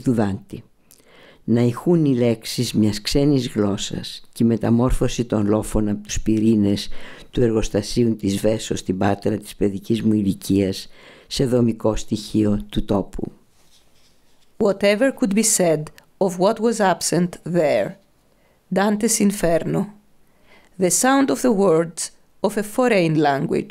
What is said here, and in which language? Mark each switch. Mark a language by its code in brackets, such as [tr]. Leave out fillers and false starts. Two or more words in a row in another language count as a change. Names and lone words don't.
[el] του Δάντη, να ηχούν οι λέξεις μιας ξένης γλώσσας και η μεταμόρφωση των λόφων από τους πυρήνες του εργοστασίου της Βέσος στην Πάτρα της παιδικής μου ηλικίας σε δομικό στοιχείο του τόπου. [en] Whatever could be said of what was absent there. Dante's Inferno. The sound of the words of a foreign language.